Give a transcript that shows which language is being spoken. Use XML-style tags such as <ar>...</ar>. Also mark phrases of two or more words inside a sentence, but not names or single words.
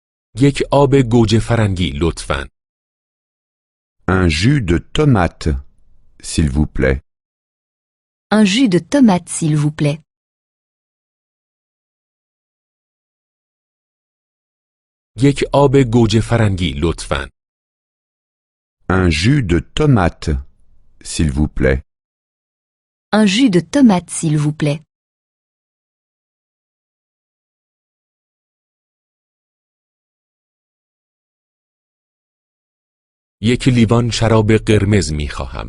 <fa>یک آب گوجه فرنگی لطفاً.</fa> <fr>Un jus de tomate, s'il vous plaît. Un jus de tomate, s'il vous plaît.</fr> <fa>یک آب گوجه فرنگی لطفاً.</fa> <fr>Un jus de tomate, s'il vous plaît. Un jus de tomate, s'il vous plaît.</fr> <fa>یک لیوان شراب قرمز می خواهم.</fa>